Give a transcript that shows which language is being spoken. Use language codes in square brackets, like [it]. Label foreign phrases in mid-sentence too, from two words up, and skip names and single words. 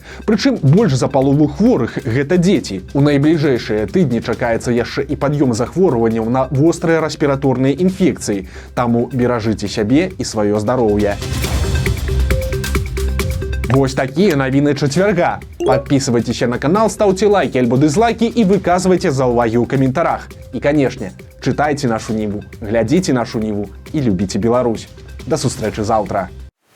[be] Прычым больш за палову хворых гэта дзеці. У найбліжэйшыя тыдні чакаецца яшчэ і пад'ём захворванняў на вострыя рэспіраторныя інфекцыі. Таму беражыце сябе і сваё здароўе. Вось такія навіны чацвярга. [ru] Подписывайтесь на канал, ставьте лайки альбо дизлайки и [be] выказывайте заўвагі ў каментарах. [ru] И, конечно, читайте нашу Ниву, глядите нашу Ниву и любите Беларусь. [be] До сустрэчы заўтра.